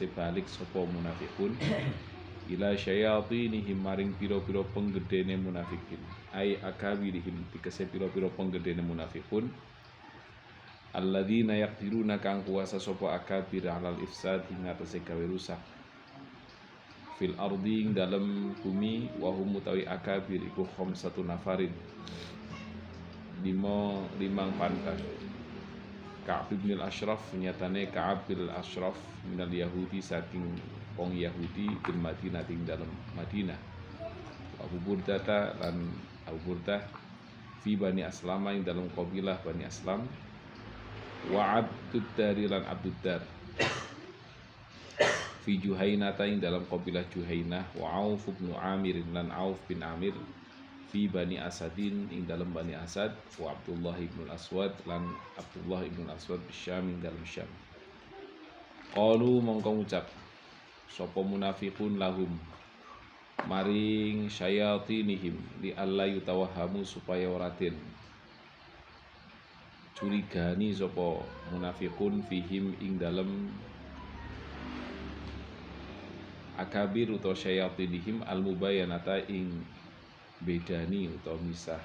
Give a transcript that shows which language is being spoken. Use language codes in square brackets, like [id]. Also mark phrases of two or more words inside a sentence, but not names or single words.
[jv] balik sapa [ar] منافقون إلى شياطينهم [jv] maring pira-pira penggedene munafikin [ar] أي أكابرهم [jv] tegese pira-pira penggedene munafiqun [ar] الذين يقدرون [jv] kang kuasa sapa akabir [ar] على الإفساد [jv] ing atase gawe rusak [ar] في الأرض [jv] ing dalem bumi [ar] وهم [jv] mutawi akabir iku [ar] خمسة نفر [jv] limang pantang. Ka'ab bin al-Ashraf nyatane Ka'ab bin al-Ashraf [ar] من اليهود [jv] saking wong Yahudi bin Madinah ing dalem Madinah. Abu Burdah lan Abu Burdah fi Bani Aslama ing dalem kabilah Bani Aslam wa Abdud Dar lan Abdud Dar fi Juhainah ing dalam kabilah Juhainah wa Auf bin Amir lan Auf bin Amir fi Bani Asadin ing dalam Bani Asad wa Abdullah ibn Aswad lan Abdullah ibn Aswad bisyam ing dalam Syam. Qalu mongko ngucap sapa [ar] منافقون لهم [jv] maring syayatinihim [ar] لئلا يتوهم [jv] supaya ora den curigani sapa [ar] منافقون فيهم [jv] ing dalam akabir utawa syayatinihim al-mubayyanata ing bedani utawa misah.